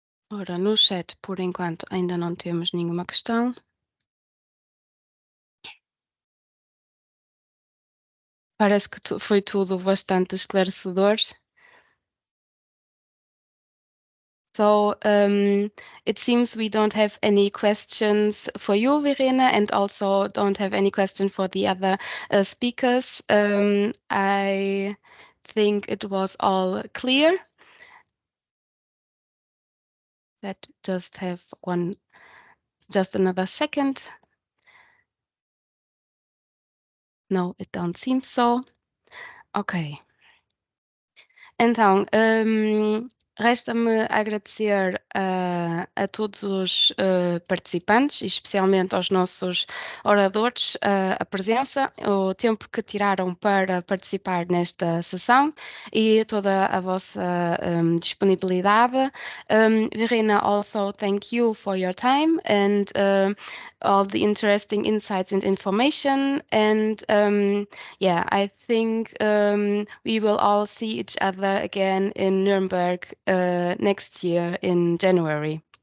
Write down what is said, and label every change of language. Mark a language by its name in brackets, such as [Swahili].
[Portuguese] Ora, no chat, por enquanto, ainda não temos nenhuma questão. Parece que foi tudo bastante esclarecedor. [English] So it seems we don't have any questions for you, Verena, and also don't have any question for the other speakers. I think it was all clear. Let's just have just another second. No, it don't seem so. Ok. [Portuguese] Então, resta-me agradecer a todos os participantes, e especialmente aos nossos oradores, a presença, o tempo que tiraram para participar nesta sessão e toda a vossa disponibilidade. [English] Verena, also thank you for your time and all the interesting insights and information. And yeah, I think we will all see each other again in Nuremberg next year in January.